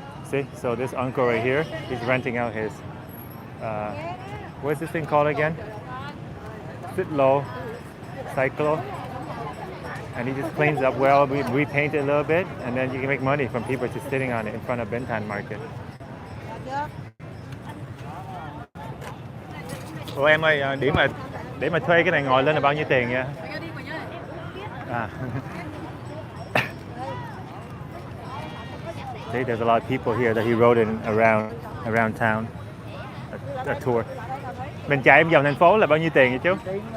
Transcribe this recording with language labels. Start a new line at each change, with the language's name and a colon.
English: See, so this uncle right here, he's renting out his, what's this thing called again? Cyclo, Cyclo. And he just cleans it up well, we repaint it a little bit, and then you can make money from people just sitting on it in front of Thanh Market.
Vietnamese: Ủa em ơi, để mà thuê cái này ngồi lên là bao nhiêu tiền vậy?
English: See, there's a lot of people here that he rode in around town, a tour.
Vietnamese: Mình chạy em vòng thành phố là bao nhiêu tiền vậy chú?